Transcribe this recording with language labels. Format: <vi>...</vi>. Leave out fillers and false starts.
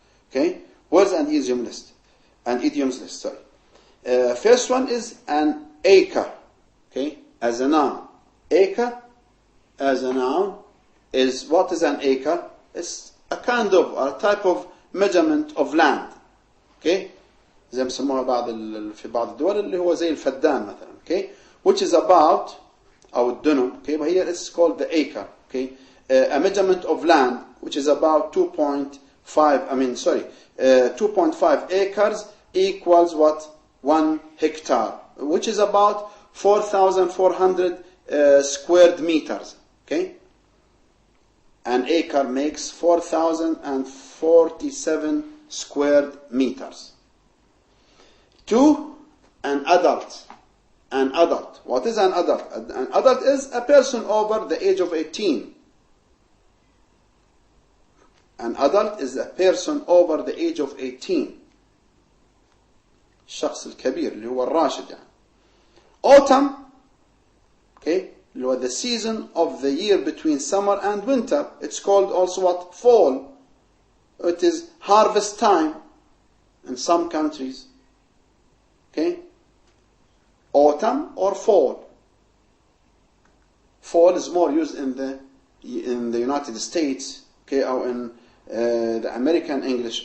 <en>Okay, words and idiom list, and idioms list. Sorry. First one is an acre. Okay, as a noun. Acre, as a noun, is, what is an acre? It's a kind of, a type of measurement of land.</en> <ar>Okay, زي ما بيسموها في بعض الدول اللي هو زي الفدان مثلا. Okay, which is about, أو الدنم. Okay, but here it's called the acre.</ar> <en>Okay, a measurement of land which is about 2.5 acres equals what? 1 hectare, which is about 4,400 square meters. Okay, an acre makes 4,047 square meters. 2, an adult. An adult. What is an adult? An adult is a person over the age of 18. An adult is a person over the age of 18.</en> <ar>الشخص الكبير اللي هو الراشد يعني.</ar> <en>Autumn, okay,</en> <ar>اللي هو</ar> <en>the season of the year between summer and winter. It's called also what? Fall. It is harvest time in some countries. Okay? Autumn or fall. Fall is more used in the United States, okay, or in the American English.</en>